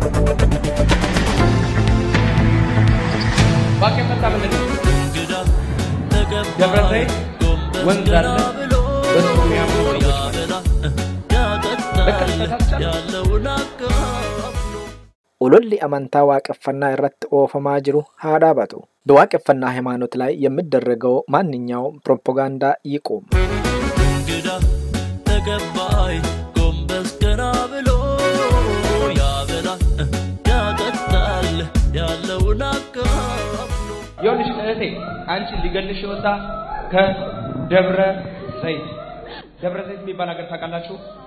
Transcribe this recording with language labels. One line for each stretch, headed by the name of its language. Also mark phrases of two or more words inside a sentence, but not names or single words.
Amharic: waaqeffannaa ምንድን ነው? ደብረ ዘይት ወንዝ አለ በሱ የሚያምኑ
Oromo: Ololli amantaa waaqeffannaa irratti oofamaa jiru haa dhaabatu.
Amharic: በዋቄፋና ሀይማኖት ላይ የሚደረገው ማንኛውም ፕሮፖጋንዳ ይቁም። ይኸውልሽ እህቴ አንቺ ሊገልሽ ወጣ ከደብረ ዘይት የሚባል ሀገር ታውቃላችሁ?